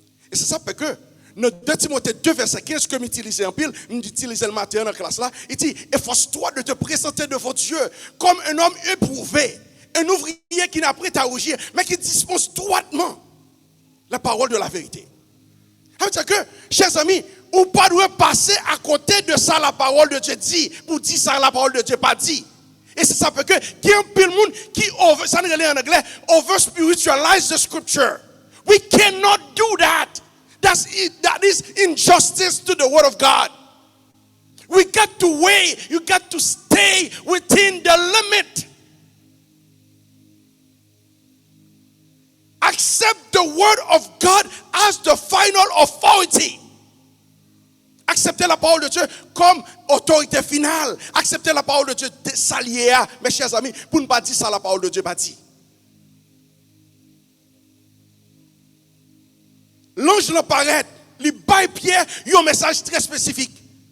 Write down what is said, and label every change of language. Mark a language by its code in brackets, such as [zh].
[fr] Et c'est ça fait que dans 2 Timothée 2 verset 15 que j'utilise en pile, j'utilise le matin dans la classe là, il dit efforce-toi de te présenter devant Dieu comme un homme éprouvé, un ouvrier qui n'a pas à rougir, mais qui dispose droitement la parole de la vérité. Ça veut dire que, chers amis, on ne peut pas passer à côté de ça la parole de Dieu dit, pour dire ça la parole de Dieu pas dit. Et c'est ça fait que il y a un peu de monde qui ça en anglais [en] over spiritualize the scripture. We cannot do that. That is injustice to the word of God. We got to weigh. You got to stay within the limit. Accept the word of God as the final authority. [fr] Acceptez la parole de Dieu comme autorité finale. Acceptez la parole de Dieu salière, mes chers amis, pour ne pas dire ça la parole de Dieu pas dit. L'ange l'apparaît, il baille Pierre, il y a un message très spécifique.